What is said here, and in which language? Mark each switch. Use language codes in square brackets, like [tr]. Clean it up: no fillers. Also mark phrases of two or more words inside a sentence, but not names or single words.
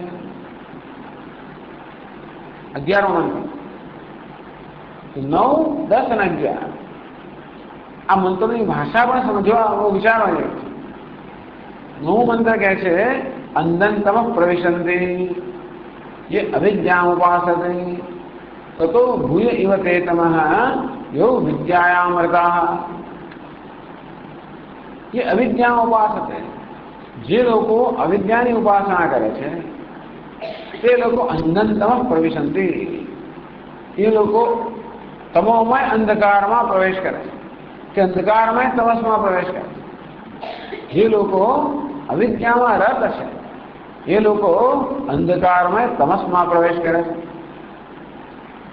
[gu] 11મો મંત્ર. 9, 10 અને 11 આ મંત્રોની ભાષા પણ સમજવા વિચારવાની છે. 9 મંત્ર કહે છે [sa] અંધંતમ પ્રવિશંતિ ये अविद्याम उपासते ततो भूय इव ते तमः यो विद्यायामृताः. ये अविद्याम उपासते, [gu] જે લોકો અવિદ્યાની ઉપાસના કરે છે તે લોકો [sa] અંધંતમ પ્રવિશંતિ, [gu] એ લોકો તમોમય અંધકારમાં પ્રવેશ કરે છે કે અંધકારમય તમસમાં પ્રવેશ કરે છે. જે લોકો અવિદ્યામાં રત છે એ લોકો અંધકારમય તમસમાં પ્રવેશ કરે છે.